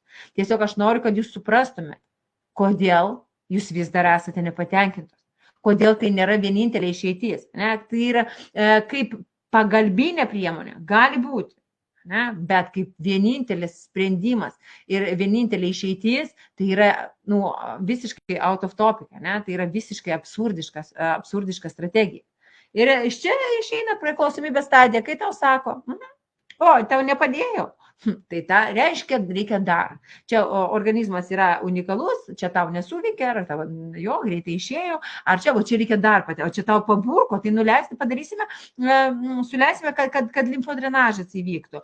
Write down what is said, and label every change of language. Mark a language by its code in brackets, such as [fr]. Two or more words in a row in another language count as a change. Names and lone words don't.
[lt] Tiesiog aš noriu, kad jūs suprastumėte, kodėl jūs vis dar esate nepatenkintos. Kodėl tai nėra vienintelė išeitis. Tai yra kaip pagalbinė priemonė, gali būti. Bet kaip vienintelis sprendimas ir vienintelė išeitis, tai yra visiškai [en] out of topic, [lt] tai yra visiškai absurdiška strategija. Ir iš čia išeina priklausomybės stadija, kai tau sako, tau nepadėjo. Tai ta reiškia, reikia dar. Čia organizmas yra unikalus, čia tau nesuveikia, ar tau jo greitai išėjo, ar čia reikia dar patė, o čia tau paburko, tai nuleisti padarysime, suleisime, kad limfodrenažas įvyktų.